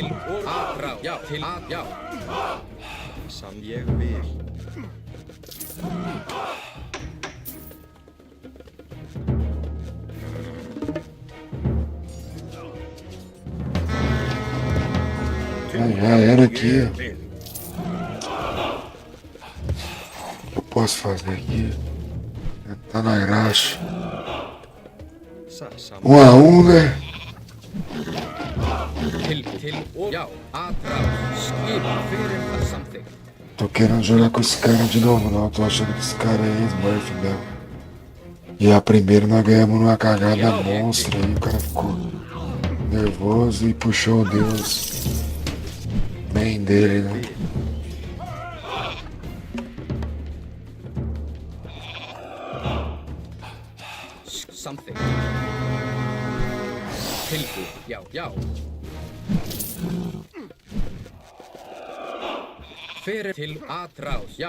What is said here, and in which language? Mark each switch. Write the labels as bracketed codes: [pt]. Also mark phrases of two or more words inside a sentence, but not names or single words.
[is] Atrás. Já. Til. Já. Ég vil. [pt] Já era aqui. [is] Ég vil. [pt] O que eu posso fazer aqui? Tá na graxa. [is] Satt. [pt] 1-1, né? [is] Til og já, atrás, skipa fyrir það samþykkt. [pt] Tô querendo jogar com esse cara de novo, não. Tô achando que esse cara é Smurf mesmo. E a primeira nós ganhamos numa cagada monstra aí. O cara ficou nervoso e puxou o Deus main dele, né? [is] Samþykkt. Tilbúið, já, já. Fyrir til atrás, já.